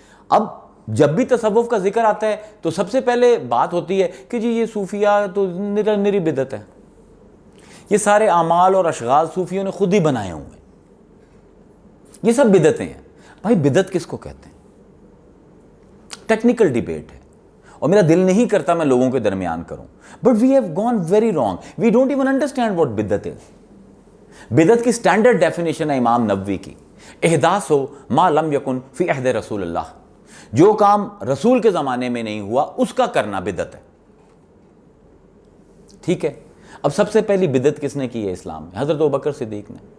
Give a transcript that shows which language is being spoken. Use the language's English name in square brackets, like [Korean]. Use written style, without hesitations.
[Urdu] اب جب بھی تصوف کا ذکر آتا ہے تو سب سے پہلے بات ہوتی ہے کہ جی یہ صوفیہ تو نری بدعت ہے، یہ سارے اعمال اور اشغال صوفیوں نے خود ہی بنائے ہوئے ہیں، یہ سب بدعتیں ہیں. بھائی بدعت کس کو کہتے ہیں؟ ٹیکنیکل ڈیبیٹ ہے، اور میرا دل نہیں کرتا میں لوگوں کے درمیان کروں. [English] But we have gone very wrong. We don't even understand what بدعت is. [Urdu] بدعت کی اسٹینڈرڈ ڈیفینیشن ہے امام نووی کی، [Arabic] احداث ما لم یکن فی عہد رسول اللہ، [Urdu] جو کام رسول کے زمانے میں نہیں ہوا اس کا کرنا بدعت ہے. ٹھیک ہے، اب سب سے پہلی بدعت کس نے کی ہے اسلام میں؟ حضرت ابوبکر صدیق نے.